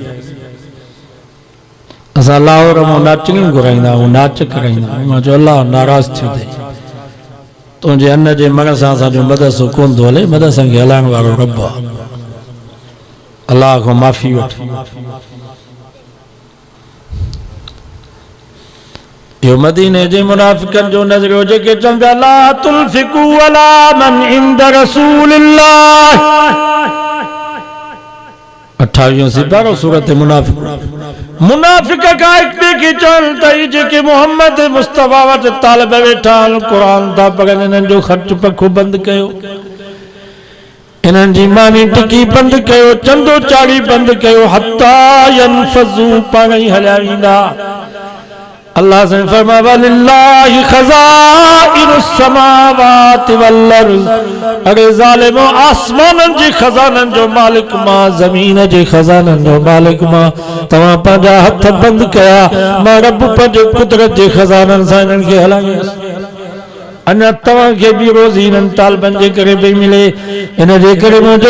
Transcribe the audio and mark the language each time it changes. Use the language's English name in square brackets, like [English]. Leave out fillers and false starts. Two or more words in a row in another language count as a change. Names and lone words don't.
[Sindhi] असां लाहौर मां नाचनियूं घुराईंदा आहियूं नाच कराईंदा आहियूं मां चयो अलाह नाराज़ थियो अथई तुंहिंजे अन्न जे मण सां असांजो मदरसो कोन थो हले मदरसनि खे हलाइण वारो रब आहे अलाह खां माफ़ी वठ यो मदीने जे मुनाफिकन जो नज़रियो जेके चवंदा [Arabic] لا تنفقوا على من عند رسول الله [Sindhi] 28 सिपारो सूरत मुनाफिक मुनाफिक का एक ॿिए खे चवनि त जेके मोहम्मद मुस्तफा वटि तालिब वेठा कुरान था पढ़नि इन्हनि जो ख़र्च पखो बंदि कयो इन्हनि जी मानी टिकी बंदि कयो चंदो चाड़ी बंदि कयो [Arabic] حتى ينفضوا [Sindhi] पाण ई हलिया वेंदा अल्लाह से फरमा [Arabic] ولله خزائن السماوات والأرض [Sindhi] अरे ज़ालिमो आसमानन जे खजानन जो मालिक मां ज़मीन जे खजानन जो मालिक मां तव्हां पंहिंजा हथ बंदि कया मां रब पंहिंजे कुदरत जे खजानन सां इन्हनि खे हलाईंदुसि अञा तव्हांखे बि रोज़ी इन्हनि तालिबनि जे करे पई मिले इन जे करे मुंहिंजो